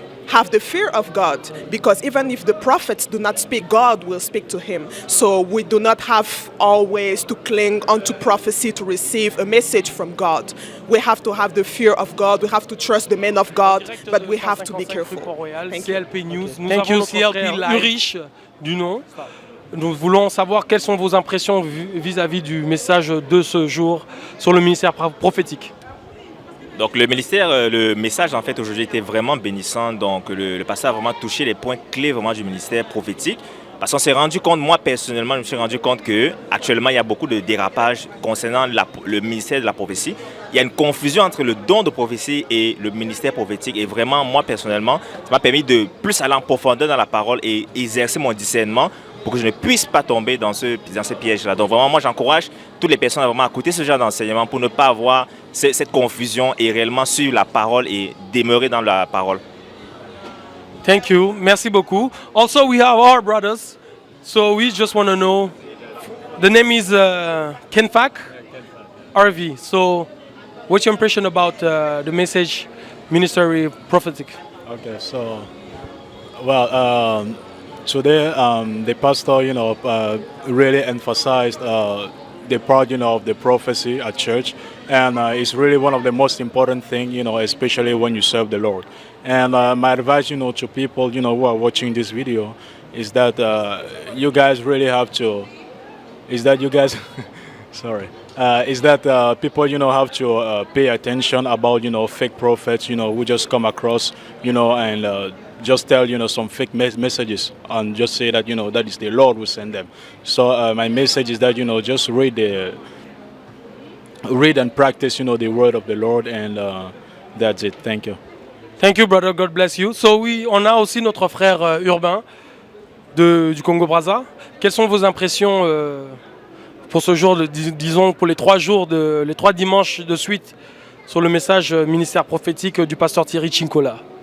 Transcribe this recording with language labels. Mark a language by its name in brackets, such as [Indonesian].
[English] have the fear of God, because even if the prophets do not speak, God will speak to him. So we do not have always to cling onto prophecy to receive a message from God. We have to have the fear of God. We have to trust the men of God, but we have to be careful. Thank you. CLP News. [French] Nous avons notre frère Ulrich du nom. Nous voulons savoir quelles sont vos impressions vis-à-vis du message de ce jour sur le ministère prophétique. Donc le message en fait aujourd'hui était vraiment bénissant. Donc le pasteur a vraiment touché les points clés vraiment du ministère prophétique. Parce qu'on s'est rendu compte, moi personnellement, je me suis rendu compte qu'actuellement il y a beaucoup de dérapages concernant le ministère de la prophétie. Il y a une confusion entre le don de prophétie et le ministère prophétique. Et vraiment, moi personnellement, ça m'a permis de plus aller en profondeur dans la parole et exercer mon discernement pour que je ne puisse pas tomber dans ce piège-là. Donc vraiment, moi j'encourage toutes les personnes à vraiment écouter ce genre d'enseignement pour ne pas avoir cette confusion et réellement suivre la parole et demeurer dans la parole. [English] Thank you. [French] Merci beaucoup. [English] Also, we have our brothers. So we just want to know. The name is Kenfak RV. So what's your impression about the message, ministry prophetic? Okay, so, well, today the pastor, really emphasized the part, of the prophecy at church, and it's really one of the most important things, especially when you serve the Lord. And my advice, to people, who are watching this video, is that you guys really have to. Is that you guys? Sorry. Is that people, have to pay attention about, fake prophets, who just come across, and just tell, some fake messages and just say that, that is the Lord who sent them. So my message is that, just read and practice, the word of the Lord, and that's it. Thank you. Thank you, brother. God bless you. [French] So on a aussi notre frère Urbain du Congo-Brazza. Quelles sont vos impressions pour ce jour, disons pour les 3 jours, les 3 dimanches de suite sur le message ministère prophétique du pasteur Thierry Chinkola?